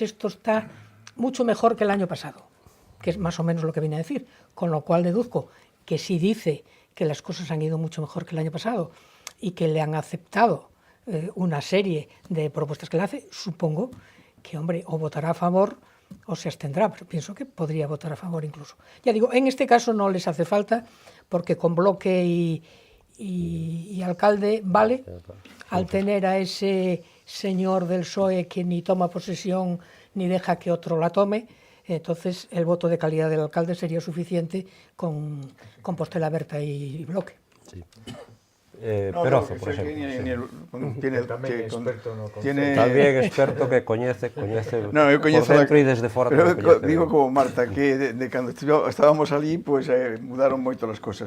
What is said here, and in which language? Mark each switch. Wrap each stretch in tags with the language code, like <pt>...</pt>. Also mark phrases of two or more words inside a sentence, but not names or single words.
<es>esto está mucho mejor que el año pasado, que es más o menos lo que viene a decir, con lo cual deduzco que si dice que las cosas han ido mucho mejor que el año pasado y que le han aceptado una serie de propuestas que le hace, supongo que, hombre, o votará a favor o se abstendrá, pero pienso que podría votar a favor incluso. Ya digo, en este caso no les hace falta porque con bloque y alcalde vale, al tener a ese señor del PSOE que ni toma posesión ni deja que otro la tome, entonces el voto de calidad del alcalde sería suficiente con Compostela Aberta y bloque.</es> <gl>Sí. Perozo, por exemplo. Tamén é experto no concepto. Tamén experto que coñece por coñezo dentro e desde fora. pero tamén coñece. digo como Marta, que de cando estábamos ali, pues, mudaron moito as cosas.</gl>